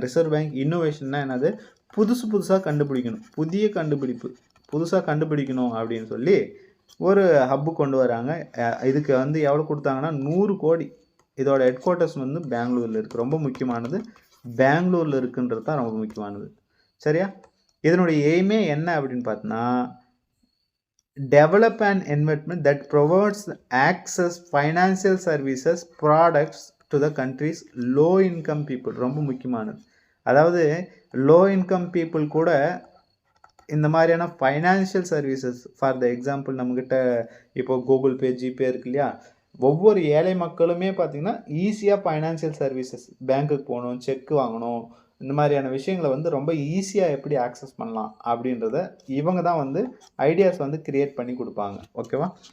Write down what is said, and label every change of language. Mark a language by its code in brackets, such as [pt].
[ta] Reserve bank இன்னோவேஷன்னா என்னது, புதுசாக கண்டுபிடிக்கணும், புதிய கண்டுபிடிப்பு புதுசாக கண்டுபிடிக்கணும் அப்படின்னு சொல்லி ஒரு ஹப்பு கொண்டு வராங்க. இதுக்கு வந்து எவ்வளோ கொடுத்தாங்கன்னா 100 கோடி. இதோட ஹெட் குவார்ட்டர்ஸ் வந்து பெங்களூரில் இருக்குது. ரொம்ப முக்கியமானது பெங்களூரில் இருக்குன்றது தான் ரொம்ப முக்கியமானது. சரியா? இதனுடைய எய்மே என்ன அப்படின்னு பார்த்தோன்னா [en] develop an environment that provides access financial services products to the country's low income people. [ta] ரொம்ப முக்கியமானது. அதாவது லோ இன்கம் பீப்புள் கூட இந்த மாதிரியான [en] financial services for the example [ta] நம்மக்கிட்ட இப்போ கூகுள் பே ஜிபே இருக்கு இல்லையா, ஒவ்வொரு ஏழை மக்களுமே பார்த்திங்கன்னா ஈஸியாக ஃபைனான்ஷியல் சர்வீசஸ் பேங்க்குக்கு போகணும், செக் வாங்கணும், இந்த மாதிரியான விஷயங்களை வந்து ரொம்ப ஈஸியாக எப்படி ஆக்சஸ் பண்ணலாம் அப்படின்றத இவங்க தான் வந்து ஐடியாஸ் வந்து கிரியேட் பண்ணி கொடுப்பாங்க. ஓகேவா?